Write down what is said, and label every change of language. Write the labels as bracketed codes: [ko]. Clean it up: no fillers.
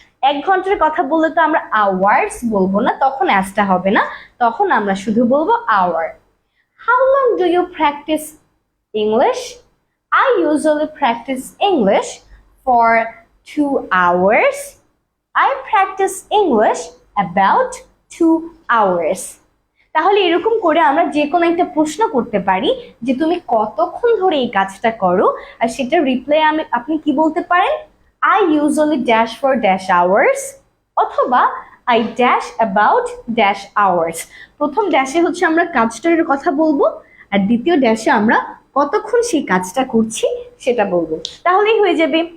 [bn] 1 ঘন্টার কথা বললে তো আমরা hours বলবো না, তখন অ্যাসটা হবে না, তখন আমরা শুধু বলবো hour. [en] How long do you practice English? I usually practice English for 2 hours. I practice English about 2 hours. [bn] তাহলে এরকম করে আমরা যে কোনো একটা প্রশ্ন করতে পারি যে তুমি কতক্ষণ ধরে এই কাজটা করো, আর সেটা রিপ্লাই আপনি কি বলতে পারেন? [en] I usually dash for dash hours [bn] অথবা [en] I dash about dash hours। [bn] প্রথম ড্যাশে হচ্ছে আমরা কাজটার কথা বলবো, আর দ্বিতীয় ড্যাশে আমরা কতক্ষণ সেই কাজটা করছি সেটা বলবো। তাহলেই হয়ে যাবে।